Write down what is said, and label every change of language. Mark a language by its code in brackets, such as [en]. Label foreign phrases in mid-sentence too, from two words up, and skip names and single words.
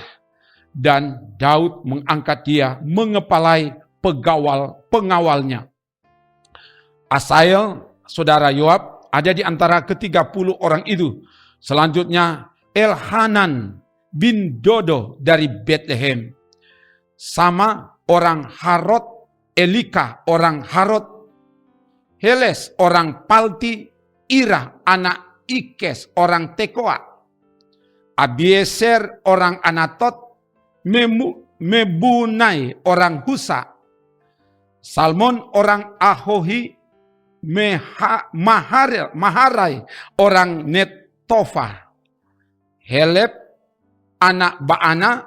[id] Dan Daud mengangkat dia mengepalai pengawalnya. Asael, saudara Yoab, ada di antara ke-30 orang itu. Selanjutnya Elhanan bin Dodo dari Bethlehem. Sama orang Harod, Elika orang Harod, Heles orang Palti, Ira anak Ikes orang Tekoa, Abieser orang Anatot, Mebunai orang Husa, Salmon orang Ahohi, Maharai orang Netofa, Heleb anak Baana